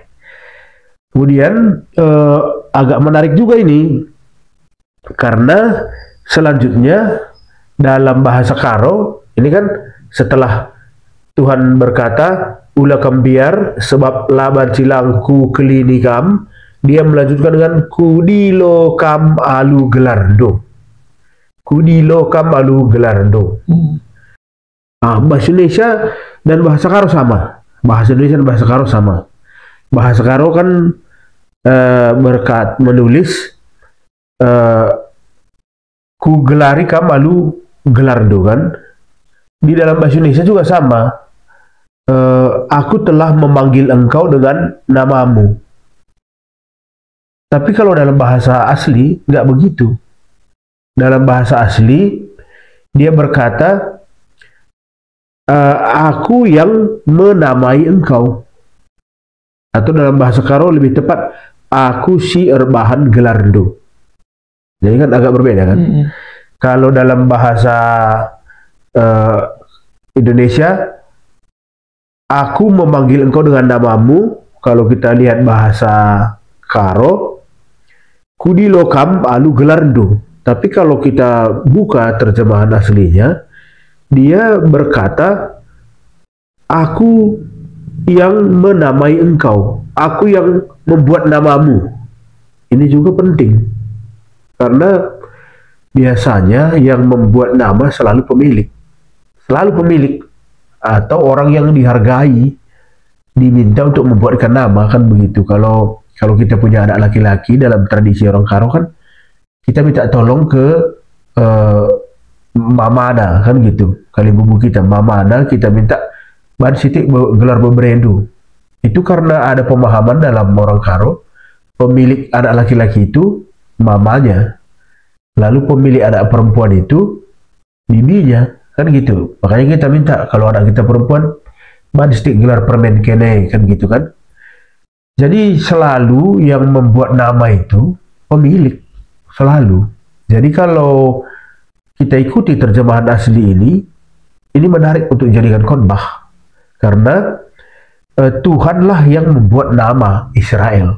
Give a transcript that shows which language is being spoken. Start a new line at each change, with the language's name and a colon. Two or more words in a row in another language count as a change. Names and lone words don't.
Indonesian: Kemudian agak menarik juga ini karena selanjutnya dalam bahasa Karo ini kan setelah Tuhan berkata
Batak Karo: ulakam biar sebab laban silangku klinikam,
Indonesian: dia melanjutkan dengan
Batak Karo: kudilo kam alu gelardo. Kudilo kam alu gelardo.
Indonesian: Bahasa Indonesia dan bahasa Karo sama. Bahasa Indonesia dan bahasa Karo sama. Bahasa Karo kan menulis
Batak Karo: ku gelari kamalu gelardo
Indonesian: kan. Di dalam bahasa Indonesia juga sama. Aku telah memanggil engkau dengan namamu. Tapi kalau dalam bahasa asli nggak begitu. Dalam bahasa asli dia berkata aku yang menamai engkau. Atau dalam bahasa Karo lebih tepat,
Batak Karo: aku si erbahan gelardo.
Indonesian: Jadi kan agak berbeda kan. Kalau dalam bahasa Indonesia, aku memanggil engkau dengan namamu. Kalau kita lihat bahasa Karo,
Batak Karo: kudilokam alu gelardo.
Indonesian: Tapi kalau kita buka terjemahan aslinya, dia berkata, aku yang menamai engkau, aku yang membuat namamu. Ini juga penting karena biasanya yang membuat nama selalu pemilik atau orang yang dihargai diminta untuk membuatkan nama kan begitu. Kalau kita punya anak laki-laki dalam tradisi orang Karo kan kita minta tolong ke mamana kan gitu.
Batak Karo: Kali bubu kita mamana kita minta ban sitik gelar beberendu.
Indonesian: Itu karena ada pemahaman dalam orang Karo, pemilik anak laki-laki itu mamanya, lalu pemilik anak perempuan itu bibinya, kan gitu. Makanya kita minta kalau anak kita perempuan
Batak Karo: ban sitik gelar permen kene
Indonesian: kan gitu kan. Jadi selalu yang membuat nama itu pemilik, selalu. Jadi kalau kita ikuti terjemahan asli ini menarik untuk dijadikan khotbah. Karena Tuhanlah yang membuat nama Israel.